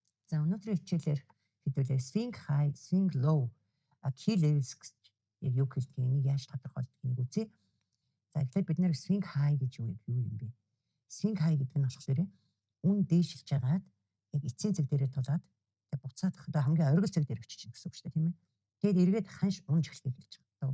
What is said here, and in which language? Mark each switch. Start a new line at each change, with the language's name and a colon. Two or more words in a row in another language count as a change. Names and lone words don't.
Mongolian: За өнөөдрийн хичээлээр хэдүүлээ
English: swing high, swing low, key levels
Mongolian: гэж яг юу хэлдэг энийг яаж тодорхойлдгийг үзье. За эхлээд бид нэр
English: swing high
Mongolian: гэж юу юм бэ?
English: Swing high
Mongolian: гэдэг нь болохоор үн дээшилж байгаад яг эцсийн цаг дээрээ тулаад тэг буцаад хамгийн оргил цаг дээр очиж гэсэн үг шүү дээ, тийм ээ. Тэгээд эргээд ханш унж эхлэх гэж байна.